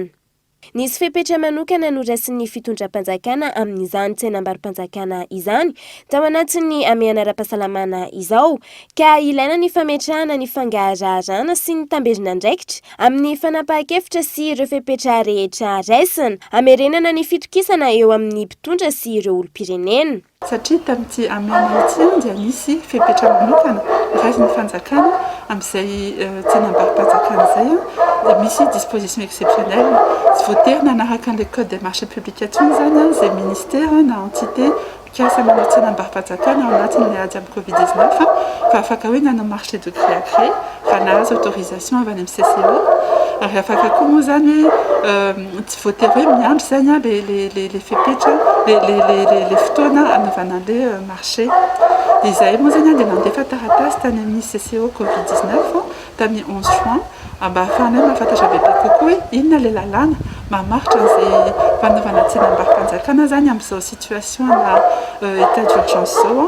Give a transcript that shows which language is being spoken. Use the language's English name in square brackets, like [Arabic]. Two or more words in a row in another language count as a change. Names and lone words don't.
[Malagasy] Nisy fepetra manokana norasin'ny fitondram-panjakana amin'izany tsenam-barim-panjakana izany tao anatin'ny amiana ara-pahasalamana izao ka ilaina ny fametrahana ny fangararana sy ny tamberinandraikitra amin'ny fanapahan-kevitra sy ireo fepetra rehetra raisina amerenana ny fitokisana eo amin'ny mpitondra sy ireo olom-pirenena. Satria tamin'ity amiana ity dia nisy fepetra manokana raisiny fanjakana amin'izay tsenam-barim-panjakana izay dia misy [French] disposition exceptionnelle [Malagasy] tsy voatery nanaraka an'ilay [French] code des marchés publics [Malagasy] intsony zany izay ministère na entité mikasa manao tsenam-barim-panjakana ao anatin'ilay ady amin'ny Covid-19 fa afaka hoe nanao [French] marché de gré à gré [Malagasy] raha nahazo autorisation avy any amin'ny CCO ary afaka koa moa zany hoe tsy voatery hoe miandry zany les fepetra les fotoana anaovana an'ilay marché. Izay moa zany dia nandefa taratasy tany amin'ny CCO Covid-19 tamin'ny 11 juin mba ahafahana mahafantatra bebe kokoa hoe inona ilay lalàna mamaritra an'izay fanaovana tsenam-barim-panjakana zany amin'izao situation na [French] état d'urgence [Malagasy] zao.